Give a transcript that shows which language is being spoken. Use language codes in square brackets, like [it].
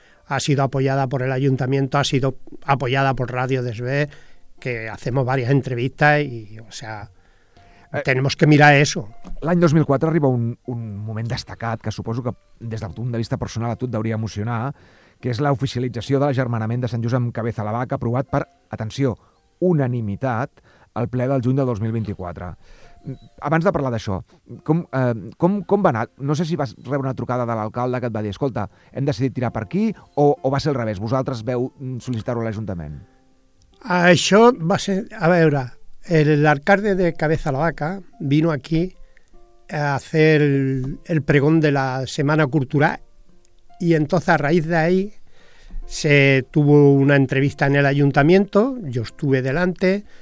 [es] Ha sido apoyada por el ayuntamiento, ha sido apoyada por Radio Desvé, que hacemos varias entrevistas y, o sea, tenemos que mirar eso. [ca] L'any 2004 arriba un moment destacat que suposo que des del punt de vista personal a tu et deuria emocionar, que és l'oficialització de l'agermanament de Sant Just amb Cabeza a la Vaca, aprovat per, atenció, unanimitat, al ple del juny de 2024. Abans de parlar d'això, com va anar? No sé si vas rebre una trucada de l'alcalde que et va dir, escolta, hem decidit tirar per aquí, o va ser al revés? Vosaltres veu sol·licitar-ho a l'Ajuntament? Això va ser... [es] A veure, l'alcalde de Cabeza a la Vaca vino aquí a hacer el pregón de la Semana Cultural y entonces a raíz de ahí se tuvo una entrevista en el Ayuntamiento, yo estuve delante...